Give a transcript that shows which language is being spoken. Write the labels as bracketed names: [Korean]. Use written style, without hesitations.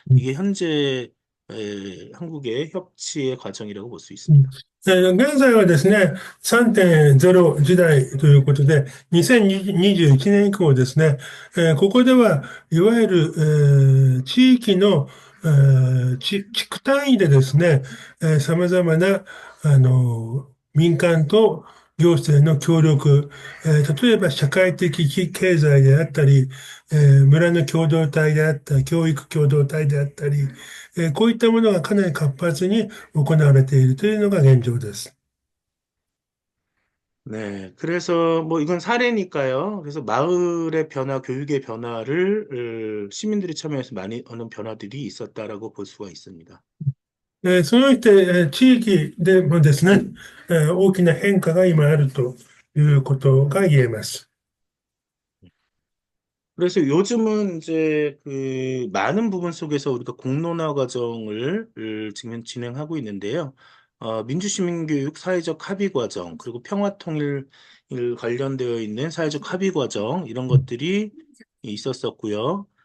[Korean] 이게 현재, 한국의 협치의 과정이라고 볼 수 うん、 있습니다. [Japanese] 現在はですね、3.0時代ということで、2021年以降ですね、ここでは、いわゆる、地域の、地区単位でですね、様々な、民間と行政の協力、例えば社会的経済であったり、村の共同体であったり、教育共同体であったり、こういったものがかなり活発に行われているというのが現状です。 [Korean] 네, 그래서 뭐 이건 사례니까요. 그래서 마을의 변화, 교육의 변화를 시민들이 참여해서 많이 하는 변화들이 있었다라고 볼 수가 있습니다. [Japanese] そのして地域でもですね、大きな変化が今あるということが言えます。 [Korean] 그래서 요즘은 이제 그 많은 부분 속에서 우리가 공론화 과정을 지금 진행하고 있는데요. 민주시민교육 사회적 합의 과정, 그리고 평화통일 관련되어 있는 사회적 합의 과정, 이런 것들이 있었었고요.